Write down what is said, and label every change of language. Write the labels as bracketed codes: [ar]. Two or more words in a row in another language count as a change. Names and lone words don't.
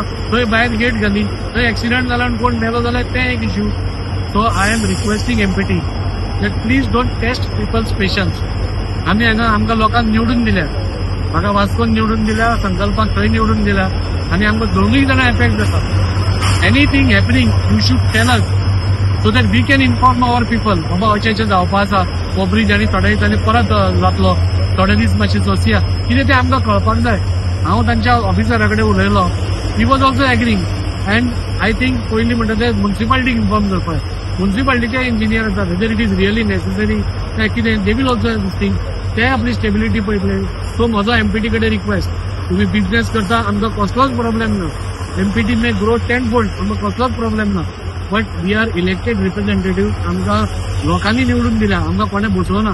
[kok] थंय भायर गेट घाली, थंय एक्सिडंट जाला आनी कोण मेलो जाल्यार तें एक इश्यू. [en] So I am requesting MPT that please don't test people's patience. [kok] आमी हांगा आमकां लोकांक निवडून दिल्या, म्हाका वास्कोन निवडून दिल्या, संकल्पाक थंय निवडून दिल्या आनी आमकां दोनूय जाणां एफेक्ट जाता. [en] Anything happening you should tell us so that we can inform our people. [kok] बाबा अशें जावपा आसा, हो ब्रिज आनी थोड्या दिसांनी परत जातलो, थोडे दीस मातशें सोंसया कितें तें आमकां कळपाक जाय. हांव तांच्या ऑफिसरा कडेन उलयलो, [en] he was also agreeing. and I think [kok] पयलीं म्हणटा तें म्युनिसिपालिटीक इन्फॉर्म करपाक. म्युनिसिपालिटीचे इंजिनियर आसा, [en] whether it is really necessary [kok] काय कितें [en] they will also दिसतींग [kok] ते आपली स्टेबिलिटी पळयतले. सो म्हजो एमपीटी कडेन रिक्वेस्ट, तुम्ही बिझनेस करता आमकां कसलोच प्रॉब्लेम ना. एमपीटी [en] may grow 10 fold, [kok] आमकां कसलोच प्रॉब्लेम ना. [en] But we are elected representative. [kok] आमकां लोकांनी निवडून दिल्या, आमकां कोणें बसोवना.